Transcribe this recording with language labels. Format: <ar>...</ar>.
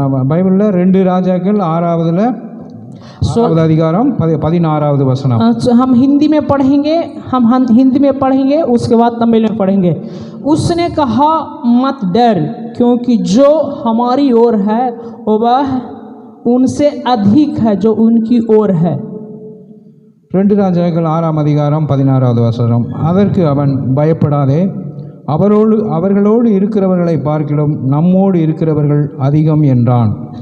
<ta>பைபிளில் 2 ராஜாக்கள் 6ஆவதுல 6வது அதிகாரம் 16வது வசனம்.</ta> <hi>हम हिंदी में पढ़ेंगे, हम हिंदी में पढ़ेंगे, उसके बाद तमिल में पढ़ेंगे। उसने कहा मत डर, क्योंकि जो हमारी ओर है वह उनसे अधिक है जो उनकी ओर है।</hi> <ta>2 ராஜாக்கள் 6ஆம் அதிகாரம் 16வது வசனம். அதற்கு அவன் பயப்படாதே, அவர்களோடு இருக்கிறவர்களை பார்க்கிலும் நம்மோடு இருக்கிறவர்கள் அதிகம் என்றான்.</ta>